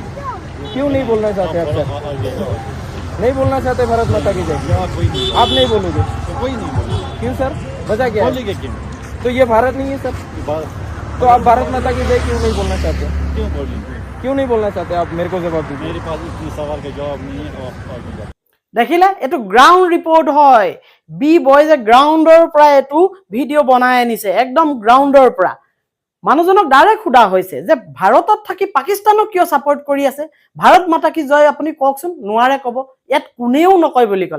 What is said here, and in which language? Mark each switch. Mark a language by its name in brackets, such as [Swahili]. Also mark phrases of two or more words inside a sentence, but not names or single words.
[Hindi] क्यों नहीं बोलना चाहते आप सर? नहीं बोलना चाहते भारत माता की जय? कोई नहीं, आप नहीं बोलोगे? कोई नहीं बोले। क्यों सर? वजह क्या है? बोलेगा क्यों? तो ये भारत नहीं है सर? तो आप भारत माता की जय क्यों नहीं बोलना चाहते? क्यों बोलेंगे? क्यों नहीं बोलना चाहते? आप मेरे को जवाब दीजिए। मेरे पास इतने सवाल का जवाब नहीं है। और आगे जाओ। [Assamese] দেখিলে, এইটো [English] ground report [Assamese] হয়। বি বয়জে গ্ৰাউণ্ডৰ পৰা এইটো ভিডিঅ' বনাই আনিছে, একদম গ্ৰাউণ্ডৰ পৰা। মানুহজনক ডাইৰেক্ট সোধা হৈছে যে ভাৰতত থাকি পাকিস্তানক কিয় ছাপোৰ্ট কৰি আছে? [Hindi] भारत माता की जय [Assamese] আপুনি কওকচোন। নোৱাৰে ক'ব। ইয়াত কোনেও নকয় বুলি ক'লে।